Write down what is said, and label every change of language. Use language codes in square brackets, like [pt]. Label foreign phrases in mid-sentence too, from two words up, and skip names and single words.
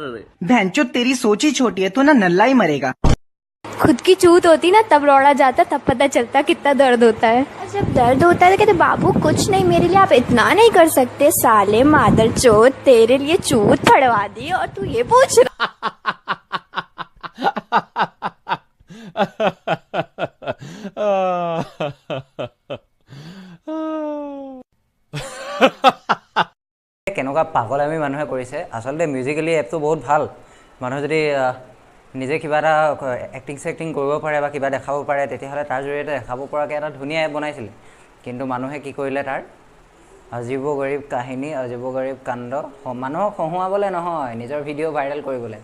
[hi] भैंचो तेरी सोच ही छोटी है तो ना नल्ला ही मरेगा खुद की चूत होती ना तब रोड़ा जाता तब पता चलता कितना दर्द होता है जब दर्द होता है तो कहते बाबू कुछ नहीं मेरे लिए आप इतना नहीं कर सकते साले मादर चोत तेरे लिए चूत फड़वा दी और तू ये पूछ रहा [as] কেনেকুৱা পাগলামি মানুহে কৰিছে আসলে মিউজিক্যালি এপটো বহুত ভাল মানুহ যদি নিজে কিবা এটা এক্টিং কৰিব পাৰে বা কিবা দেখাব পাৰে তেতিয়াহলে তাৰ জৰিয়তে দেখাব পৰাকে এটা ধুনীয়া এপ বনাইছিল কিন্তু মানুহে কি কৰিলে তাৰ [hi] अजीब ग़रीब [as] কাহিনী [hi] अजीब ग़रीब [as] কাণ্ড মানুহক হহুৱাবলে নহয় নিজৰ ভিডিও ভাইৰেল কৰিবলৈ